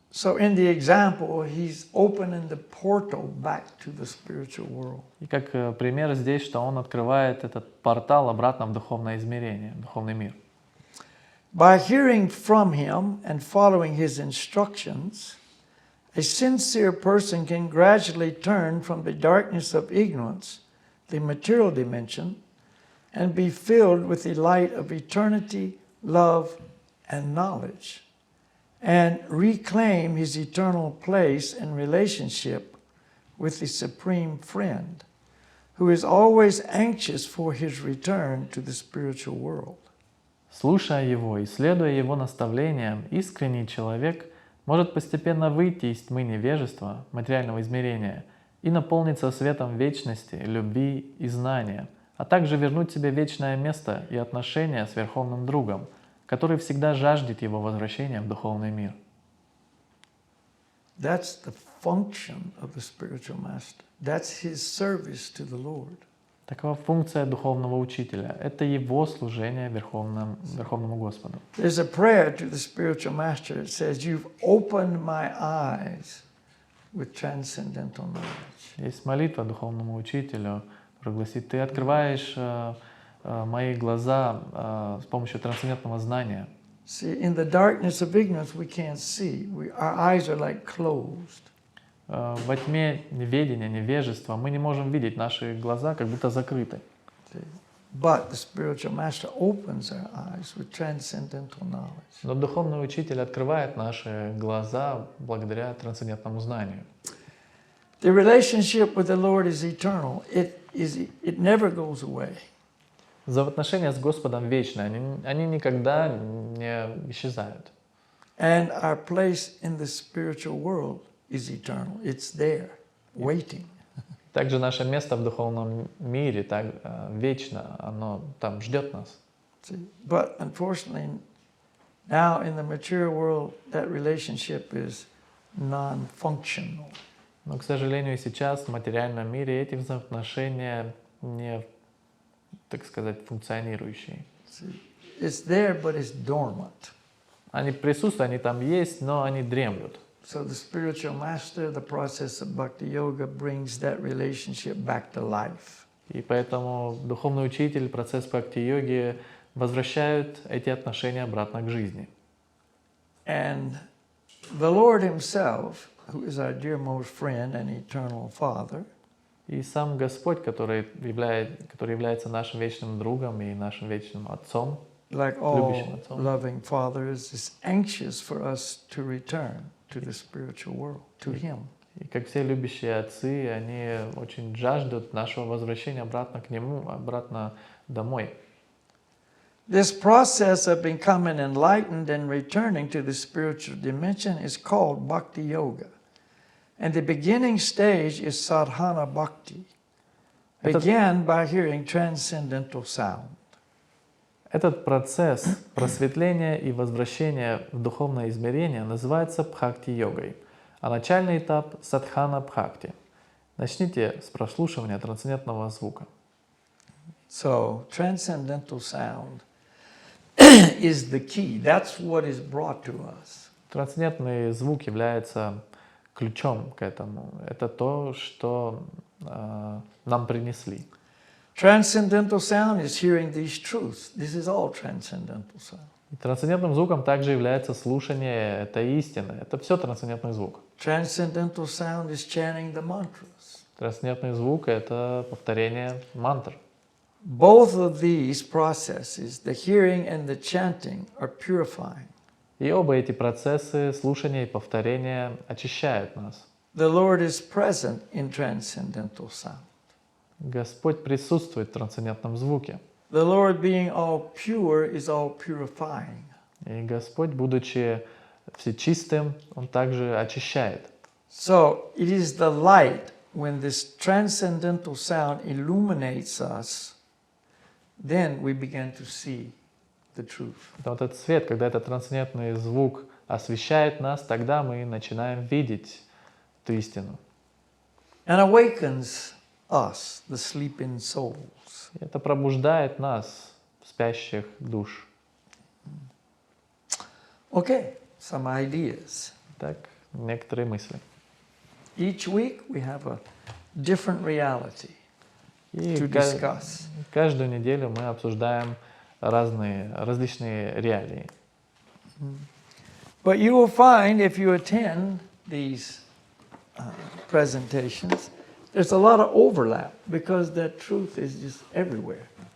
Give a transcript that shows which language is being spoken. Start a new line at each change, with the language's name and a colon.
English: So in the example, he's opening the portal back to the spiritual world.
Russian: И как пример здесь, что он открывает этот портал обратно в духовное измерение, в духовный мир.
English: By hearing from him and following his instructions, a sincere person can gradually turn from the darkness of ignorance, the material dimension, and be filled with the light of eternity, love, and knowledge, and reclaim his eternal place and relationship with the Supreme Friend, who is always anxious for his return to the spiritual world.
Russian: Слушая его и следуя его наставлениям, искренний человек может постепенно выйти из тьмы невежества, материального измерения, и наполниться светом вечности, любви и знания, а также вернуть себе вечное место и отношения с Верховным Другом, который всегда жаждет его возвращения в духовный мир.
English: That's the function of the spiritual master. That's his service to the Lord.
Russian: Такова функция духовного учителя. Это его служение Верховному Господу.
English: There's a prayer to the spiritual master. It says, "You've opened my eyes with transcendental knowledge."
Russian: Есть молитва духовному учителю, которая гласит: «Ты открываешь мои глаза с помощью трансцендентного знания».
English: See, in the darkness of ignorance, we can't see. Our eyes are like closed.
Russian: Во тьме неведения, невежества мы не можем видеть, наши глаза как будто закрыты.
English: But the spiritual master opens our eyes with transcendental knowledge.
Russian: Но духовный учитель открывает наши глаза благодаря трансцендентному знанию.
English: The relationship with the Lord is eternal. It never goes away.
Russian: Взаимоотношения с Господом вечны, они никогда не исчезают.
English: And our place in the spiritual world is eternal. It's there, waiting.
Russian: Также наше место в духовном мире так вечно, оно там ждет нас.
English: But unfortunately, now in the material world, that relationship is non-functional.
Russian: Но, к сожалению, сейчас в материальном мире эти взаимоотношения не, так сказать, функционирующие.
English: it's there, but it's dormant.
Russian: Они присутствуют, они там есть, но они дремлют.
English: So the spiritual master, the process of bhakti yoga brings that relationship back to life.
Russian: И поэтому духовный учитель, процесс бхакти-йоги возвращают эти отношения обратно к жизни.
English: And the Lord Himself, who is our dearmost friend and eternal Father,
Russian: И сам Господь, который является нашим вечным другом и нашим вечным отцом,
English: like all
Russian: любящим отцом,
English: loving fathers, is anxious for us to return to the spiritual world, to Him.
Russian: и как все любящие отцы, они очень жаждут нашего возвращения обратно к Нему, обратно домой.
English: This process of becoming enlightened and returning to the spiritual dimension is called bhakti yoga. And the beginning stage is sadhana bhakti. Began by hearing transcendental sound.
Russian: Этот процесс просветления и возвращения в духовное измерение называется бхакти-йогой, а начальный этап – садхана бхакти. Начните с прослушивания трансцендентного звука.
English: So, transcendental sound is the key. That's what is brought to us.
Russian: Трансцендентный звук является ключом к этому. Это то, что нам принесли.
English: Transcendental sound is hearing these truths. This is all transcendental sound.
Russian: И трансцендентным звуком также является слушание этой истины. Это все трансцендентный звук.
English: Transcendental sound is chanting the mantras.
Russian: Трансцендентный звук — это повторение мантр.
English: Both of these processes, the hearing and the chanting, are purifying.
Russian: И оба эти процессы, слушания и повторения, очищают нас.
English: The Lord is present in transcendental sound.
Russian: Господь присутствует в трансцендентном звуке.
English: The Lord, being all pure, is all purifying.
Russian: И Господь, будучи всечистым, Он также очищает.
English: So it is the light when this transcendental sound illuminates us, then we begin to see the truth.
Russian: Вот этот свет, когда этот трансцендентный звук освещает нас, тогда мы начинаем видеть эту истину.
English: And awakens us, the sleeping souls.
Russian: И это пробуждает нас, спящих душ.
English: Okay, some ideas.
Russian: Так, некоторые мысли.
English: Each week we have a different reality
Russian: И
English: to discuss.
Russian: каждую неделю мы обсуждаем различные реалии.
English: But you will find if you attend these presentations, there's a lot of overlap because that truth is just everywhere.